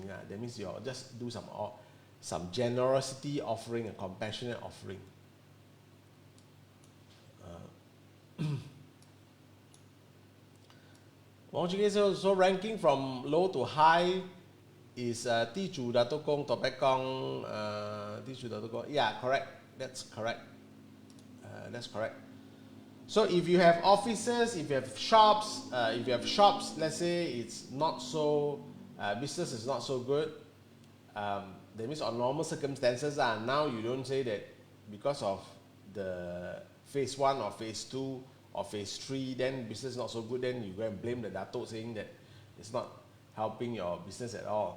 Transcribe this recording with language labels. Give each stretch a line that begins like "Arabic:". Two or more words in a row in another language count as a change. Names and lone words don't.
English: That means you just do some generosity offering, a compassionate offering. So ranking from low to high is Ti Chu Dato Kong, Topek Kong, Ti Chu Dato Kong. Yeah, correct. That's correct. So if you have offices, if you have shops, let's say it's not so, business is not so good, that means on normal circumstances, now you don't say that because of the phase 1 or phase 2 or phase 3, then business is not so good, then you go and blame the Dato saying that it's not helping your business at all.